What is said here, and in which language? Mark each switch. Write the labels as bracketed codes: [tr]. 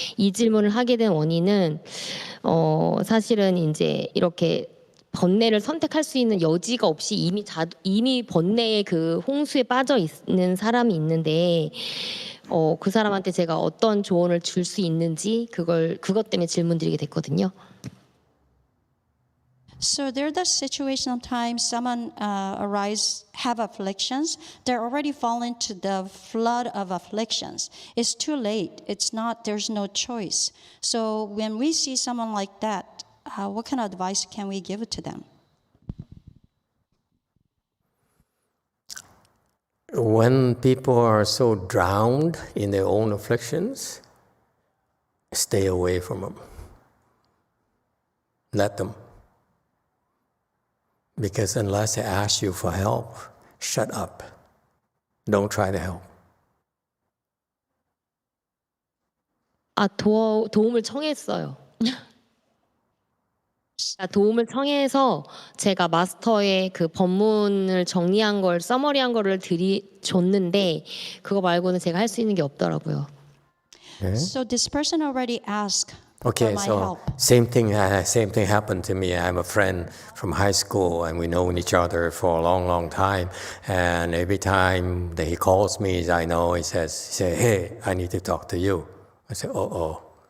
[ko] 이 질문을 하게 된 원인은 사실은 이제 이렇게 번뇌를 선택할 수 있는 여지가 없이 이미 번뇌의 그 홍수에 빠져 있는 사람이 있는데 그 사람한테 제가 어떤 조언을 줄 수 있는지 그것 때문에 질문드리게 됐거든요. [en] So there's the situation sometimes someone have afflictions. They're already fallen to the flood of afflictions. It's too late. There's no choice. So when we see someone like that, what kind of advice can we give to them? When people are so drowned in their own afflictions, stay away from them. Let them. Because unless they ask you for help, shut up. Don't try to help. [ko] 도움을 청했어요. 도움을 청해서 제가 마스터의 그 법문을 정리한 걸, 서머리한 거를 줬는데 그거 말고는 제가 할 수 있는 게 없더라고요. [en] So this person already asked Okay, my so help. same thing happened to me. I'm a friend from high school, and we known each other for a long, long time. And every time that he calls me, I know he says, "Hey, I need to talk to you." I say, "Oh."